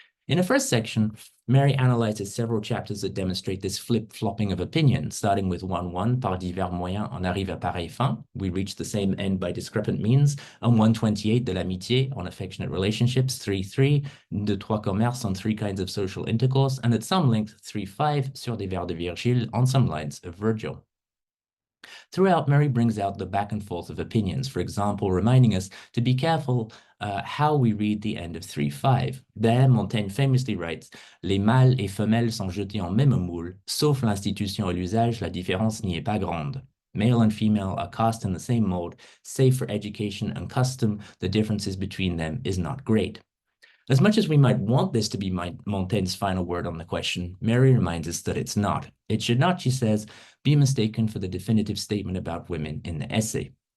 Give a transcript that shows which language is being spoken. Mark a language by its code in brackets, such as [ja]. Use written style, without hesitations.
[en] In the first section, Mary analyzes several chapters that demonstrate this flip-flopping of opinion, starting with 1.1, Par divers moyens on arrive à pareille fin, we reach the same end by discrepant means, and 128, De l'amitié, on affectionate relationships, 3.3, De trois commerces, on three kinds of social intercourse, and at some length, 3.5, Sur des vers de Virgile, on some lines of Virgil. Throughout, Mary brings out the back and forth of opinions, for example, reminding us to be careful how we read the end of 3.5. There, Montaigne famously writes, [fr] Les mâles et femelles sont jetés en même moule, sauf l'institution et l'usage, la différence n'y est pas grande. [en] Male and female are cast in the same mold, save for education and custom, the differences between them is not great. As much as we might want this to be Montaigne's final word on the question, Mary reminds us that it's not. It should not, she says, be mistaken for the definitive statement about women in the essay.